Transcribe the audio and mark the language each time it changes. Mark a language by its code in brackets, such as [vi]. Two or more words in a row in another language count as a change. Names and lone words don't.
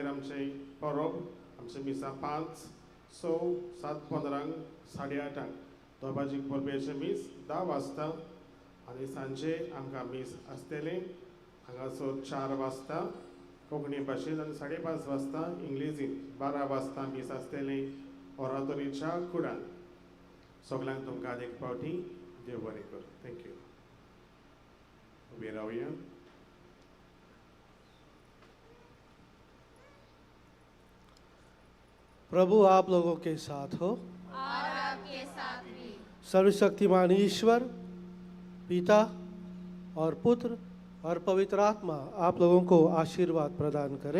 [kok] आमचें परब आमचें मिसा 5, 6, 7:15 8:30 दोबाजीक परबेचें मीस 10 वाजता आनी सांजे आमकां मीस आसतलें हांगासर 4 वाजता कोंकणी भाशेन आनी 5:30 वाजता इंग्लिशीन 12 वाजता मीस आसतलें ओरातोरीच्या कुडान सगळ्यांक तुमकां आनी एक फावटी देव बरें कर. थँक्यू. उबे रावया. [hi] प्रभु आप लोगों के साथ हो. और आपके साथ भी. सर्वशक्तिमान ईश्वर पिता और पुत्र और पवित्र आत्मा आप लोगों को आशीर्वाद प्रदान करे.